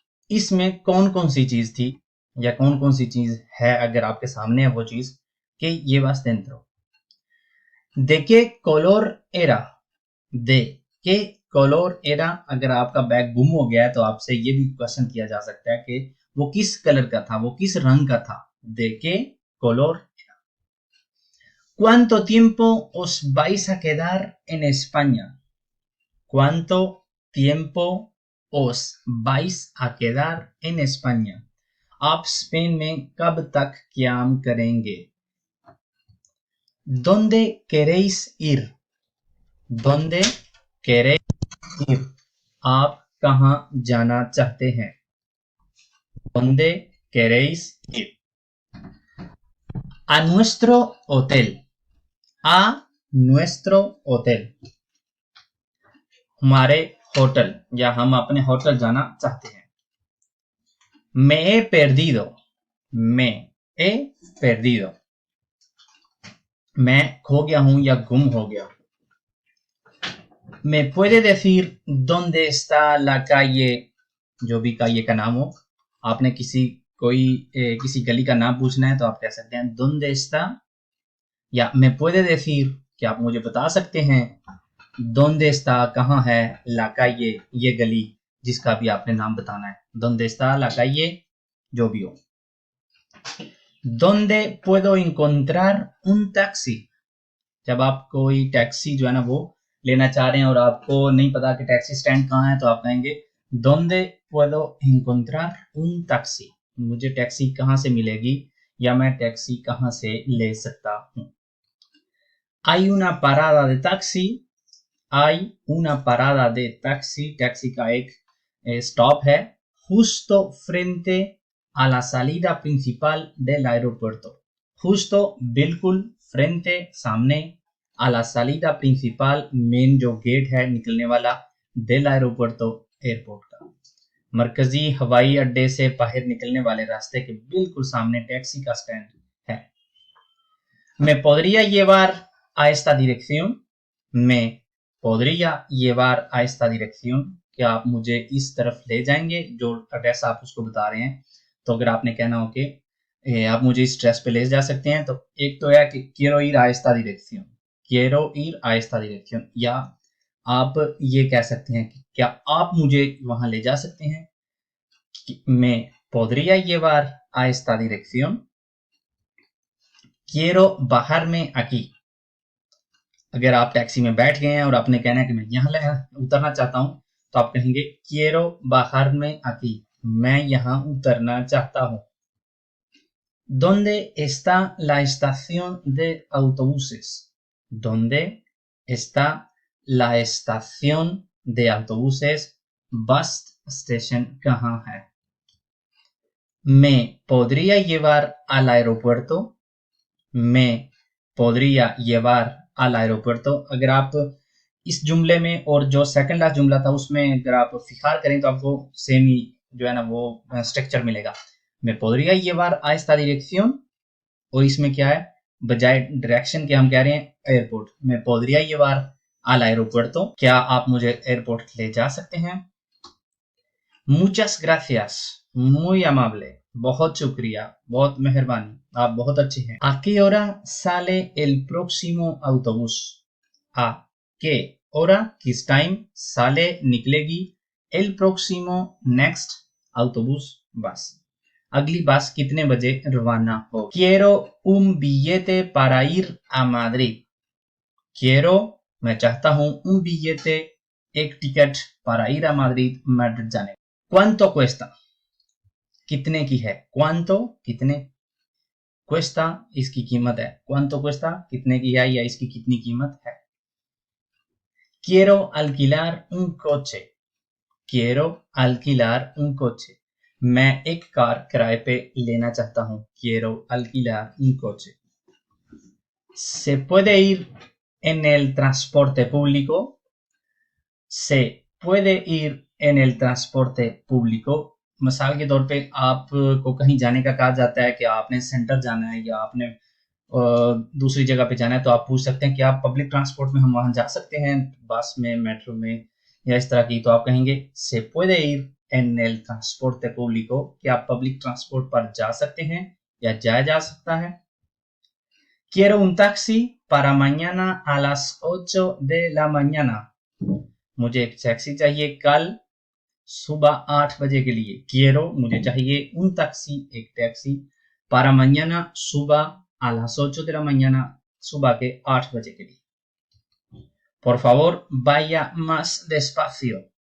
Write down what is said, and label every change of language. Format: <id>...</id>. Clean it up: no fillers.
<hi>इसमें कौन कौन सी चीज थी या कौन कौन सी चीज है अगर आपके सामने है वो चीज.</hi> <es>¿Qué llevas dentro? ¿De qué color era? ¿De qué color era?</es> <hi>अगर आपका बैग गुम हो गया है तो आपसे ये भी क्वेश्चन किया जा सकता है कि वो किस कलर का था, वो किस रंग का था.</hi> <es>¿De qué color? ¿Cuánto tiempo os vais a quedar en España? ¿Cuánto tiempo os vais a quedar en España?</es> <hi>आप स्पेन में कब तक क़याम करेंगे?</hi> <es>¿Dónde queréis ir? ¿Dónde queréis ir?</es> <hi>आप कहाँ जाना चाहते हैं?</hi> <es>¿Dónde queréis ir? A nuestro hotel. A nuestro hotel.</es> <hi>हमारे होटल या हम अपने होटल जाना चाहते हैं.</hi> <es>Me he perdido. Me he perdido.</es> <hi>मैं खो गया हूं या गुम हो गया.</hi> <es>¿Me puede decir dónde está la calle?</es> <hi>जो भी calle का नाम हो. आपने किसी गली का नाम पूछना है तो आप कह सकते हैं</hi> <es>¿Dónde está? या ¿Me puede decir?</es> <hi>क्या आप मुझे बता सकते हैं</hi> <es>¿Dónde está?</es> <hi>कहाँ है</hi> <es>la calle?</es> <hi>ये गली जिसका भी आपने नाम बताना है.</hi> <es>¿Dónde está la calle?</es> <hi>जो भी हो.</hi> <es>¿Dónde puedo encontrar un taxi?</es> <hi>जब आप कोई टैक्सी जो है ना वो लेना चाह रहे हैं और आपको नहीं पता कि टैक्सी स्टैंड कहाँ है तो आप कहेंगे</hi> <es>¿Dónde puedo encontrar un taxi?</es> <hi>मुझे टैक्सी कहाँ से मिलेगी या मैं टैक्सी कहाँ से ले सकता हूँ.</hi> <es>Hay una parada de taxi. Hay una parada de taxi.</es> <hi>Taxi का एक स्टॉप है</hi> <es>justo frente a la salida principal del aeropuerto. Justo</es> <hi>बिल्कुल</hi> <es>frente</es> <hi>सामने</hi> <es>a la salida principal</es> <hi>main जो गेट है निकलने वाला</hi> <es>del aeropuerto</es> <hi>एयरपोर्ट का. मरकजी हवाई अड्डे से बाहर निकलने वाले रास्ते के बिल्कुल सामने टैक्सी का स्टैंड है.</hi> <es>¿Me podría llevar a esta dirección? ¿Me podría llevar a esta dirección?</es> <hi>क्या आप मुझे इस तरफ ले जाएंगे जो एड्रेस आप उसको बता रहे हैं. तो अगर आपने कहना हो कि आप मुझे इस एड्रेस पे ले जा सकते हैं तो एक तो है कि</hi> <es>quiero ir a esta dirección. quiero ir a esta dirección.</es> <hi>या आप ये कह सकते हैं कि क्या आप मुझे वहां ले जा सकते हैं.</hi> <es>¿Me podría llevar a esta dirección? quiero bajarme aquí.</es> <hi>अगर आप टैक्सी में बैठ गए हैं और आपने कहना है कि मैं यहाँ उतरना चाहता हूं तो आप कहेंगे</hi> <es>quiero bajarme aquí.</es> <hi>मैं यहाँ उतरना चाहता हूं.</hi> <es>¿Dónde está la estación de autobuses? ¿Dónde está la estación de autobuses?</es> <hi>Bus station कहाँ है.</hi> <es>¿Me podría llevar al aeropuerto? ¿Me podría llevar al aeropuerto?</es> <hi>अगर आप इस जुमले में और जो सेकंड लास्ट जुमला था उसमें अगर आप फिखार करें तो आपको सेम ही जो है ना वो स्ट्रक्चर मिलेगा.</hi> <es>¿Me podría llevar a esta dirección?</es> <hi>और इसमें क्या है बजाय डायरेक्शन के हम कह रहे हैं airport.</hi> <es>¿Me podría llevar al aeropuerto?</es> <hi>क्या आप मुझे एयरपोर्ट ले जा सकते हैं.</hi> <es>Muchas gracias. Muy amable.</es> <hi>बहुत शुक्रिया, बहुत मेहरबानी, आप बहुत अच्छे हैं.</hi> <es>¿A qué hora sale el próximo autobús? ¿A qué hora?</es> <hi>किस टाइम</hi> <es>sale</es> <hi>निकलेगी</hi> <es>el próximo</es> <en>next</en> <es>autobús</es> <hi>बस. अगली बस कितने बजे रवाना हो.</hi> <es>Quiero un billete para ir a Madrid. Quiero</es> <hi>मैं चाहता हूं</hi> <es>un billete</es> <hi>एक ticket</hi> <es>para ir a Madrid</es> <hi>Madrid जाने.</hi> <es>¿Cuánto cuesta?</es> <hi>कितने की है.</hi> <es>¿Cuánto?</es> <hi>कितने.</hi> <es>Cuesta</es> <hi>इसकी कीमत है.</hi> <es>¿Cuánto cuesta?</es> <hi>कितने की है या इसकी कितनी कीमत है.</hi> <es>Quiero alquilar un coche. Quiero alquilar un coche.</es> <hi>मैं एक कार किराए पे लेना चाहता हूं.</hi> <es>Quiero alquilar un coche. ¿Se puede ir en el transporte público? Se puede ir en el transporte público.</es> <hi>मिसाल के तौर पे आपको कहीं जाने का कहा जाता है कि आपने सेंटर जाना है या आपने दूसरी जगह पे जाना है तो आप पूछ सकते हैं कि आप पब्लिक ट्रांसपोर्ट में हम वहां जा सकते हैं बस में मेट्रो में या इस तरह की. तो आप कहेंगे</hi> <es>se puede ir en el transporte público.</es> <hi>कि आप पब्लिक ट्रांसपोर्ट पर जा सकते हैं या जाया जा सकता है.</hi> <es>quiero un taxi para mañana a las 8 de la mañana.</es> <hi>मुझे एक टैक्सी चाहिए कल सुबह 8 बजे के लिए.</hi> <es>Quiero,</es> <hi>मुझे चाहिए</hi> <es>un taxi,</es> <hi>एक टैक्सी,</hi> <es>para mañana,</es> <hi>सुबह</hi> <es>a las 8 de la mañana,</es> <hi>सुबह के 8 बजे के लिए.</hi> <es>Por favor, vaya más despacio.</es>